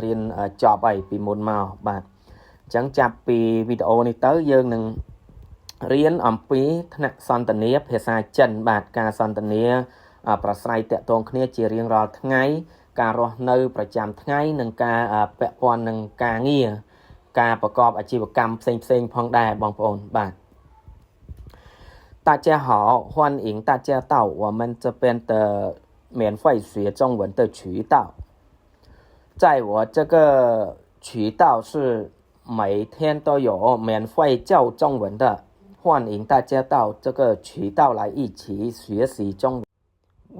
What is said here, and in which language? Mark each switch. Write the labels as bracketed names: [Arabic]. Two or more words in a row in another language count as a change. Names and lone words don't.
[Khmer] រៀនចប់ហើយពីមុនមកបាទអញ្ចឹងចាប់ពីវីដេអូនេះទៅយើងនឹងរៀនអំពីថ្នាក់សន្ទនាភាសាចិនបាទការសន្ទនាប្រស្រ័យតាក់ទងគ្នាជារៀងរាល់ថ្ងៃការរស់នៅប្រចាំថ្ងៃនិងការពាក់ព័ន្ធនឹងការងារការប្រកបអាជីវកម្មផ្សេងផងដែរបងប្អូนបាទ [Chinese] 大家好，欢迎大家到我们这边的免费学中文的渠道。在我这个渠道是每天都有免费教中文的，欢迎大家到这个渠道来一起学习中文。